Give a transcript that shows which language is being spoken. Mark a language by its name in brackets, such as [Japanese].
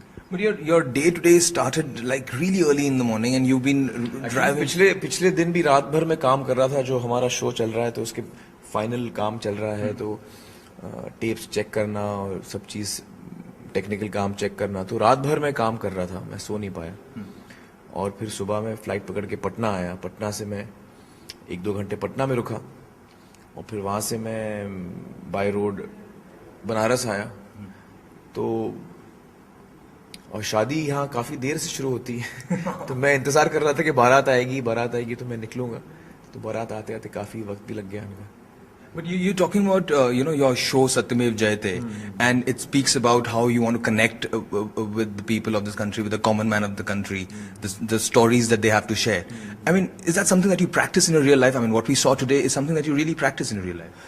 [English] But your day to day started like really early in the morning and you've been driving. [Hindi] पिछले दिन भी रात भर मैं काम कर रहा था। जो हमारा शो चल रहा है तो उसके फाइनल काम चल रहा है, तो टेप्स चेक करना और सब चीज टेक्निकल काम चेक करना, तो रात भर मैं काम कर रहा था, मैं सो नहीं पाया। और फिर सुबह मैं फ्लाइट पकड़ के पटना आया। पटना से मैं 1-2 घंटे पटना में रुका और फिर वहाँ से मैं बाय रोड बनारस आया तो, और शादी यहाँ काफ़ी देर से शुरू होती है तो मैं इंतज़ार कर रहा था कि बारात आएगी तो मैं निकलूँगा, तो बारात आते आते काफ़ी वक्त भी लग गया मेरा। [English] But you're talking about, your show Satyamev Jayate, and it speaks about how you want to connect with the people of this country, with the common man of the country, the stories that they have to share. I mean, is that something that you practice in your real life? I mean, what we saw today is something that you really practice in your real life.